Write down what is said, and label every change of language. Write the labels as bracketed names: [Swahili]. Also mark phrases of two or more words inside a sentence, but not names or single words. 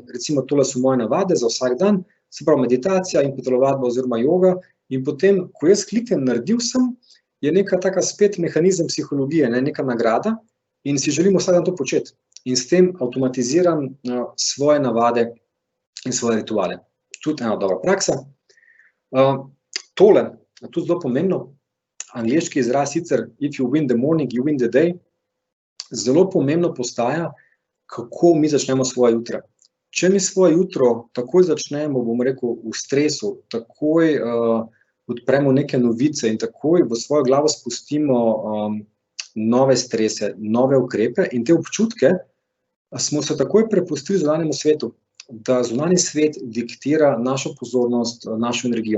[Slovenian] Recimo, tole so moje navade za vsak dan, se pravi meditacija in telovadba oziroma joga in potem, ko jaz kliknem naredil sem, je neka taka spet mehanizem psihologije, neka nagrada in si želimo vsak dan to početi. In s tem avtomatiziram svoje navade in svoje rituale. Tudi ena dobra praksa. Tole, tudi zelo pomembno, angleški izraz sicer [English] if you win the morning, you win the day. [Slovenian] zelo pomembno postaja, kako mi začnemo svoje jutra. Če mi svoje jutro takoj začnemo, bom rekel, v stresu, takoj odpremo neke novice in takoj v svojo glavo spustimo nove strese, nove ukrepe in te občutke, smo se takoj prepustili zunanjemu svetu, da zunanji svet diktira našo pozornost, našo energijo.